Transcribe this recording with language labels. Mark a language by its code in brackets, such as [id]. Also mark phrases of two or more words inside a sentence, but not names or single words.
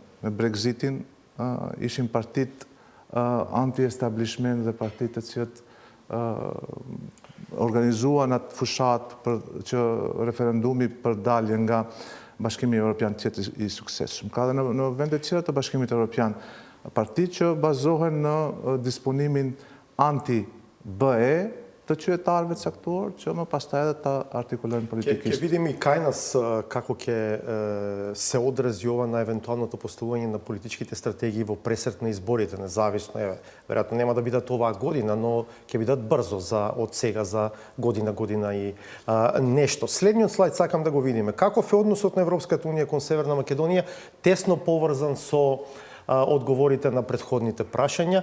[sq] Me Brexitin ishin partit anti-establishment dhe partit të cilat organizuan atë fushat që referendumi për dalje nga Bashkimi Evropian të jetë i suksesshëm. Ka dhe në vendet tjera të Bashkimit Evropian partit që bazohen në disponimin anti-BE të qytetarëve të caktuar, që më pastaj edhe ta artikulojnë politikisht. [mk] Ќе видим и кај нас како ќе се одрази ова на евентуалното поставување на политичките стратегии во пресрет на изборите, независно, веројатно нема да бидат оваа година, но ќе бидат брзо од сега за година и нешто. Следниот слайд сакам да го видиме. Каков е односот на Европската унија кон Северна Македонија, тесно поврзан со одговорите на претходните прашања.